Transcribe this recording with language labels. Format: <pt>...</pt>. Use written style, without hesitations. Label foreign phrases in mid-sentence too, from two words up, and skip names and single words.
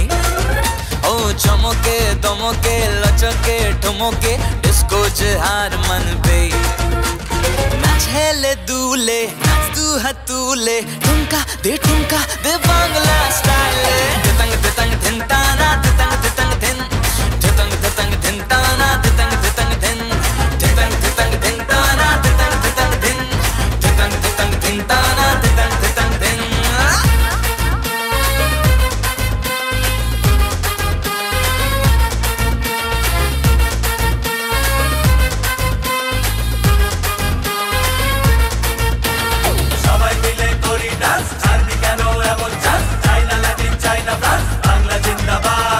<hi>ओ चमके दमके लचके ठमके</hi> <bn>ডিস্কো হার মানবে। নাচ হেলে দুলে নাচ দু হাত তুলে,</bn> <hi>ठुमका दे</hi> <bn>বাংলা স্টাইলে। দিতাং দিতাং ধিন তানা দিতাং দিতাং ধিন, দিতাং দিতাং ধিন তানা দিতাং দিতাং ধিন, দিতাং দিতাং ধিন তানা দিতাং দিতাং ধিন, দিতাং দিতাং ধিন তানা দিতাং দিতাং ধিন। সবাই মিলে করি ডান্স, ছাড়বি কেন এমন চান্স, চাইনা লাটিন চাইনা ফ্রান্স, বাংলা জিন্দাবাদ।</bn>